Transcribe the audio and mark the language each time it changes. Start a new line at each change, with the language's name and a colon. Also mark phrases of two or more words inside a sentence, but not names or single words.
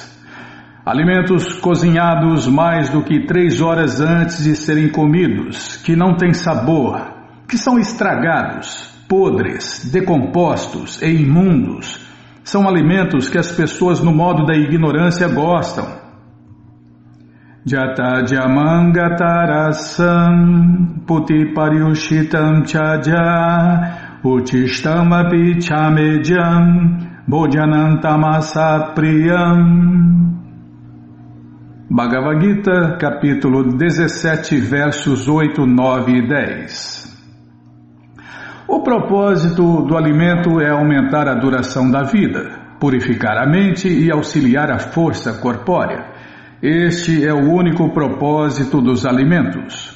Portuguese: Alimentos cozinhados mais do que 3 horas antes de serem comidos, que não têm sabor, que são estragados, podres, decompostos e imundos, são alimentos que as pessoas no modo da ignorância gostam.
Sanskrit: यातयामं गतरसं पूति पर्युषितं च यत् उच्छिष्टमपि चामेध्यं भोजनं तामसप्रियम्.
Portuguese: Bhagavad Gita, capítulo 17, versos 8, 9 e 10. O propósito do alimento é aumentar a duração da vida, purificar a mente e auxiliar a força corpórea. Este é o único propósito dos alimentos.